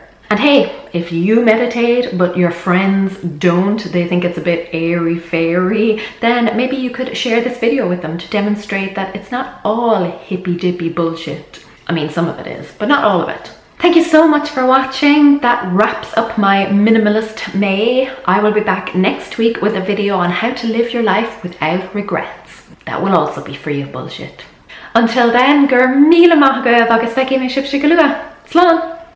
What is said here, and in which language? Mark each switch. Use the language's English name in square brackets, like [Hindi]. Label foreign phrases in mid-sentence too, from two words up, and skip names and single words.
[English] And hey, if you meditate but your friends don't, they think it's a bit airy-fairy, then maybe you could share this video with them to demonstrate that it's not all hippy-dippy bullshit. I mean, some of it is, but not all of it. Thank you so much for watching. That wraps up my minimalist May. I will be back next week with a video on how to live your life without regrets. That will also be free of bullshit. Until then, [Irish] gur míle maith agaibh agus feici mé sibse go luath. Slán!